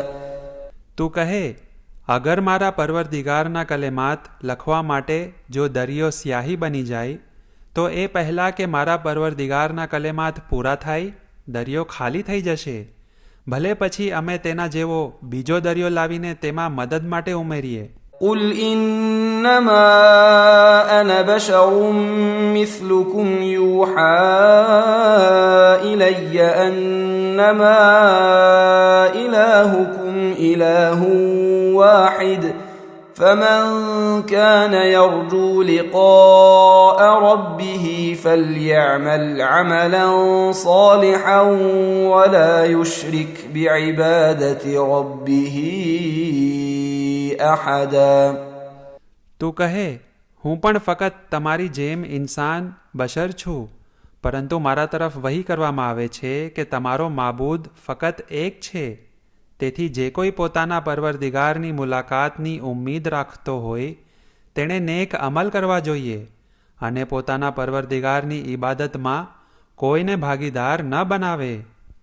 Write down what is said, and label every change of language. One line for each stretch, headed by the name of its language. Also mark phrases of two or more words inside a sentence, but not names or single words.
Gujarati: તું કહે, અગર મારા પરવરદિગારના કલેમાત લખવા માટે જો દરિયો સ્યાહી બની જાય તો એ પહેલાં કે મારા પરવરદિગારના કલેમાત પૂરા થાય દરિયો ખાલી થઈ જશે. ભલે પછી અમે તેના જેવો બીજો દરિયો લાવીને તેમાં મદદ માટે ઉમેરીએ.
Arabic: قل إنما أنا بشر مثلكم يوحى إلي أنما إلهكم إله واحد فمن كان يرجو لقاء ربه فليعمل عملا صالحا ولا يشرك بعبادة ربه أحدا.
Gujarati: તું કહે, હું પણ ફક્ત તમારી જેમ ઇન્સાન બશર છું, પરંતુ મારા તરફ વહી કરવામાં આવે છે કે તમારો માબૂદ ફક્ત એક છે. તેથી જે કોઈ પોતાના પરવરદિગારની મુલાકાતની ઉમ્મીદ રાખતો હોય તેણે નેક અમલ કરવા જોઈએ અને પોતાના પરવરદિગારની ઇબાદતમાં કોઈને ભાગીદાર ન બનાવે.